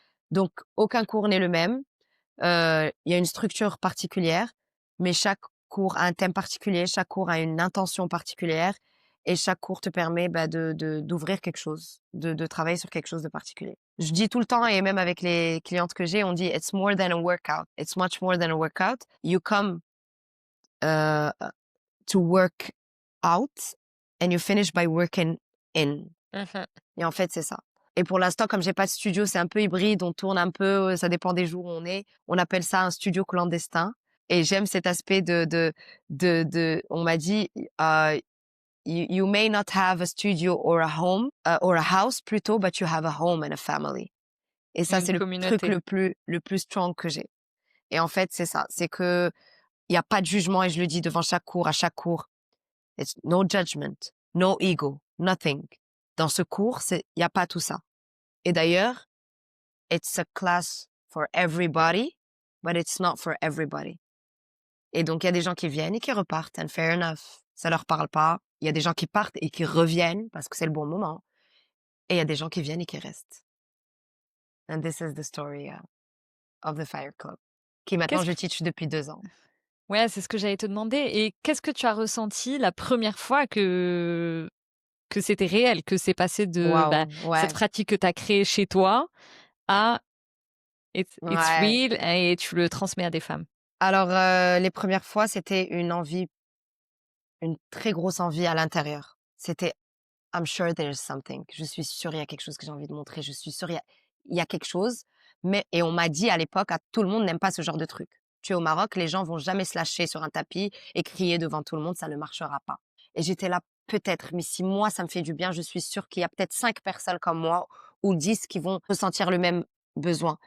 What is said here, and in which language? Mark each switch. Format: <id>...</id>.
<fr>Donc, aucun cours n'est le même. Il y a une structure particulière, mais chaque cours a un thème particulier, chaque cours a une intention particulière et chaque cours te permet, bah, d'ouvrir quelque chose, de travailler sur quelque chose de particulier. Je dis tout le temps et même avec les clientes que j'ai, on dit:</fr> <en>«It's more than a workout. It's much more than a workout. You come, heu, to work out and you finish by working in». Mmh.</en> <fr>Et en fait, c'est ça. Et pour l'instant, comme j'ai pas de studio, c'est un peu hybride, on tourne un peu, ça dépend des jours où on est. On appelle ça un studio clandestin et j'aime cet aspect on m'a dit,</fr> <en>you may not have a studio or a home, or a house plutôt, but you have a home and a family».</en> <fr>Et ça, Une c'est le truc communauté. le plus strong que j'ai. Et en fait, c'est ça, c'est que il y a pas de jugement et je le dis devant chaque cours, à chaque cours.</fr> <en>It's no judgment, no ego, nothing.</en> <fr>Dans ce cours, il y a pas tout ça. Et d'ailleurs,</fr> <en>it's a class for everybody,</en> <fr>but it's not for everybody. Et donc, il y a des gens qui viennent et qui repartent,</fr> <en>and fair enough.</en> <fr>Ça leur parle pas. Il y a des gens qui partent et qui reviennent parce que c'est le bon moment. Et il y a des gens qui viennent et qui restent.</fr> <en>And this is the story of the Fire Club,</en> <fr>qui maintenant Qu'est-ce je teach depuis 2 ans. Ouais, c'est ce que j'allais te demander et qu'est-ce que tu as ressenti la première fois que c'était réel, que c'est passé de, bah, Waouh, cette ouais, pratique que tu as créée chez toi à it's ouais. real et tu le transmets à des femmes? Alors, les premières fois, c'était une très grosse envie à l'intérieur. C'était</fr> <en>I'm sure there's something.</en> <fr>Je suis sûre, il y a quelque chose que j'ai envie de montrer. Je suis sûre, il y a quelque chose. Mais, et on m'a dit à l'époque, tout le monde n'aime pas ce genre de truc. Tu es au Maroc, les gens vont jamais se lâcher sur un tapis et crier devant tout le monde, ça ne marchera pas. Et j'étais là, peut-être, mais si moi, ça me fait du bien, je suis sûre qu'il y a peut-être 5 personnes comme moi ou 10 qui vont ressentir le même besoin.</fr>